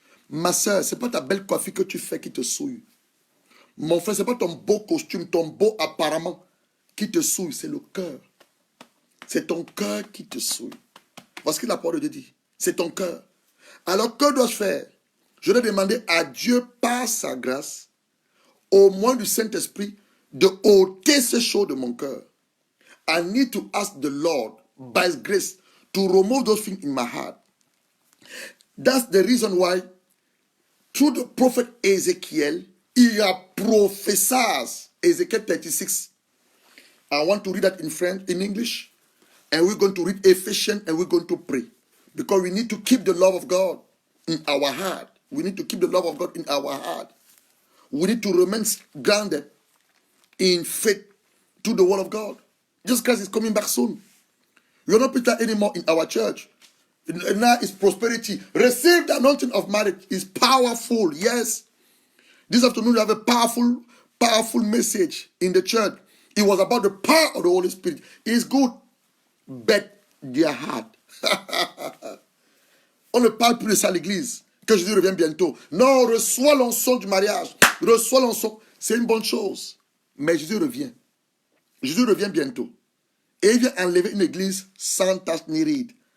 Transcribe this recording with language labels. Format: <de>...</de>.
<fr>Ma soeur, ce n'est pas ta belle coiffure que tu fais qui te souille. Mon frère, ce n'est pas ton beau costume, ton beau apparemment qui te souille, c'est le cœur. C'est ton cœur qui te souille. Voici ce que la parole de Dieu dit. C'est ton cœur. Alors, que dois-je faire? Je dois demander à Dieu, par sa grâce, au moins du Saint-Esprit, de ôter ces choses de mon cœur.</fr> <en>I need to ask the Lord, by His grace, to remove those things in my heart. That's the reason why, through the prophet Ezekiel, he prophesies, Ezekiel 36. I want to read that in French, in English. And we're going to read Ephesians and we're going to pray. Because we need to keep the love of God in our heart. We need to keep the love of God in our heart. We need to remain grounded in faith to the word of God. Jesus Christ is coming back soon. We are not put that anymore in our church. Now it's prosperity. Receive the anointing of marriage. It's powerful. Yes. This afternoon we have a powerful message in the church. It was about the power of the Holy Spirit. It's good, but their heart</en> <fr>On ne parle plus de ça à l'église. Que Jésus revienne bientôt. Non, reçois l'onction du mariage. Reçois l'onction. C'est une bonne chose. Mais Jésus revient. Jésus revient bientôt. Et il vient enlever une église sans tache ni ride.</fr>